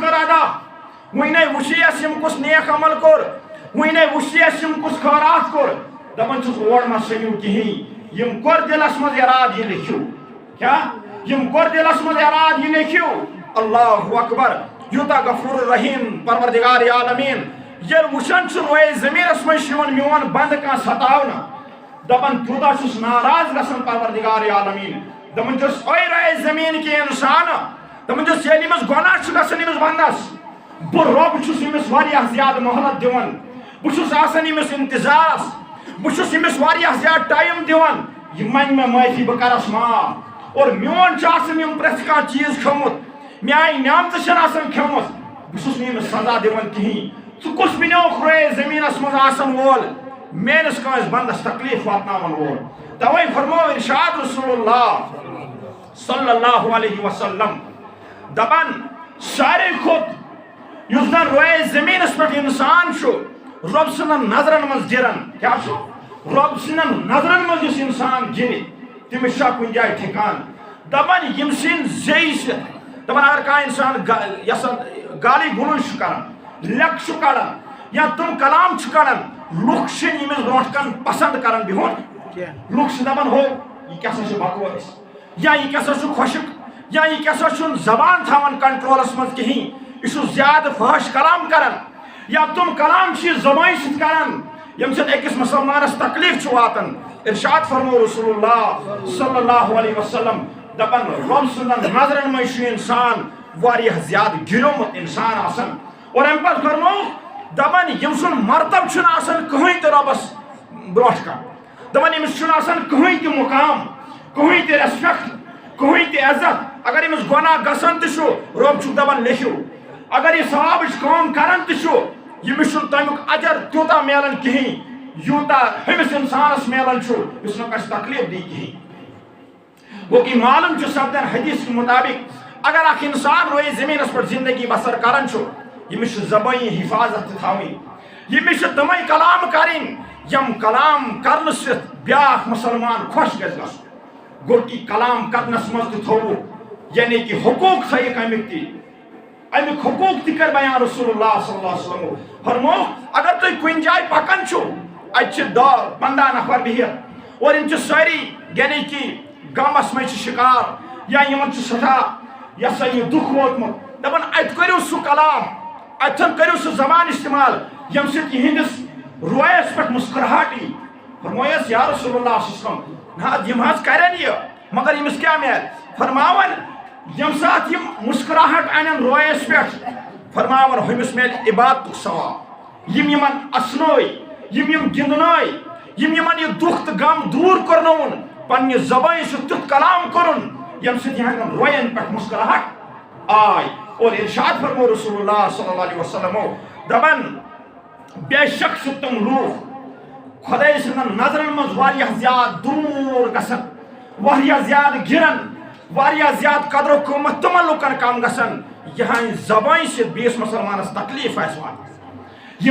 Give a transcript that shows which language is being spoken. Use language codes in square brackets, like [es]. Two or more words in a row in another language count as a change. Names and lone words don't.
[ks] کٔر ادا وُنہِ وٕچھے اَسہِ یم کُس نیک عمل کوٚر وُنہِ وٕچھے اَسہِ یم کُس خٲرات کوٚر دپان چھُس اور ما سٔنِو کِہیٖنۍ یم کوٚر دلس منٛز ارادٕ یہِ لیکھِو کیاہ یم کوٚر دلس منٛز ارادٕ یہِ لیکھِو [ar] اللہ اکبر [ks] یوٗتاہ غفور رحیم پروردگار عالمین ییٚلہِ وٕچھان چھُ روئے زمینس منٛز چھُ یِوان میون بند کانٛہہ ستاونہٕ دپان تیوٗتاہ چھُس ناراض گژھان پروردگار عالمین دپان چھُس اوے روئے زمین کے انسان دپان چھُس ییٚلہِ أمِس گۄناہ چھُ گژھان أمِس بندس بہٕ رۄب چھُس أمِس واریاہ زیادٕ مہلت دِوان بہٕ چھُس آسان أمِس انتظارس بہٕ چھُس أمِس واریاہ زیادٕ ٹایم دِوان یہِ منٛگہِ مےٚ معٲفی بہٕ کرس معاف اور میون چھُ آسان یم پرٛٮ۪تھ کانٛہہ چیٖز کھیوٚمُت میانہِ نعمتہٕ چھنہٕ آسان کھیوٚمُت بہٕ چھُس نہٕ أمِس سزا دِوان کِہیٖنۍ ژٕ کُس بنیوکھ روئے زمینس منٛز آسان وول میٲنِس کٲنٛسہِ بندس تکلیف واتناون وول توے فرمو ارشاد رسول اللہ [ar] صلی اللہ علیہ وسلم [ks] دپان ساروی کھۄتہٕ یُس زن روئے زمینس پٮ۪ٹھ انسان چھُ رۄب سٕنٛدن نظرن منٛز گِران کیاہ چھُ رۄب سٕنٛدن نظرن منٛز یُس انسان گِرِ تٔمِس چھا کُنہِ جایہِ ٹھِکان دپان یم سٕنٛدۍ زیٚیہِ سۭتۍ دپان اگر کانٛہہ انسان یژھان گالی گلوچ چھُ کران لیٚکھ چھُ کڑان یا تم کلام کران لوگ یمس برونٹ کن پسند کران بہن لوگ دپان [ur] ہو یہ کیسا بکواس یا یہ کیسا خوشک یا یہ کیسا زبان [ks] تھاوان کنٹرولس مز کہین یہ زیادہ فحش کلام کران یا تم کلام زبان ست کران یم سۭتۍ أکِس مسلمانس تکلیف چھُ واتان ارشاد فرمو [ar] رسول اللہ صلی اللہ علیہ وسلم [ks] دپان رب سندن نظرن منٛز چھُ انسان واریاہ زیادہ گِریومُت انسان آسان اور امہِ پتہٕ فرمو دپان یم سُنٛد مرتب چھُنہٕ آسان کٕہٕنۍ تہِ رۄبس برونٛٹھ کن دپان أمِس چھُنہٕ آسان کٕہٕنۍ تہِ مقام کٕہٕنۍ تہِ ریسپیکٹ کٕہٕنۍ تہِ عزت اگر أمِس گۄناہ گژھان تہِ چھُ رۄب چھُکھ دپان لیکھِو اگر یہ ثوابٕچ کٲم کران تہِ چھُ یمس تمیُک اجر تیوٗتاہ میلان کہین یوٗتاہ ہُمس انسانس میلان چھُ یُس نہٕ کٲنٛسہِ تکلیف دی کہین گوٚو کہ معلوم چھُ سپدان [ur] حدیث کے مطابق [ks] اگر اکھ انسان روئے زمینس پر زندگی بسر کران چھُ یمس چھُ زبٲنی حفاظت تہِ تھاوٕنۍ یمس چھِ تِمے کلام کرٕنۍ یم کلام کرنہٕ سۭتۍ بیاکھ مسلمان خۄش گژھِ گژھُن گوٚو کہ کلام کرنس منٛز تہِ تھوٚوُکھ یعنی کہ حقوق تھٲیِکھ امیُک تہِ امیک حقوق تہِ کر بیان رسول اللہ [ar] صلی اللہ علیہ وسلم [ks] فرمو اگر تُہۍ کُنہِ جایہِ پکان چھُو اتہِ چھِ 10-15 نفر بِہِتھ اور یِم چھِ سٲری یعنی کہ غمس منٛز چھِ شکار یا یِمن چھُ سٮ۪ٹھاہ یہ سا یہ دُکھ ووتمُت دپان اتہِ کٔرِو سُہ کلام اتٮ۪ن کٔرِو سُہ زبان استعمال ییٚمہِ سۭتۍ یِہنٛدِس رویس پٮ۪ٹھ مسکراہٹ یی فرمویس یا رسول اللہ [ar] صلی اللہ علیہ وسلم [ks] نہ یِم حظ کرن یہ مگر ییٚمِس کیٛاہ میلہِ فرماون یم سات یم مسکراہٹ انن رویس پٮ۪ٹھ فرماون ہُمِس میلہِ عبادتُک ثواب یم یمن اسنٲے یم گِنٛدنٲے یم یمن یہ دُکھ تہٕ غم دوٗر کرنوُن پننہِ زبانہِ سۭتۍ تیُتھ کلام کوٚرُن ییٚمہِ سۭتۍ یِہنٛدٮ۪ن روین پٮ۪ٹھ مسکراہٹ آے اور ارشاد فرمو رسول اللہ [ar] صلی اللہ علیہ وسلم [ks] دپان بے شک چھِ تِم لوٗکھ خۄداے سٕنٛدٮ۪ن نظرن منٛز واریاہ زیادٕ دوٗر گژھان واریاہ زیادٕ گِران واریاہ زیادٕ قدر و قۭمت تِمن لُکن کم گژھان یہنٛدِ زبانہِ سۭتۍ بیٚیِس مسلمانس تکلیف آسہِ واتان یم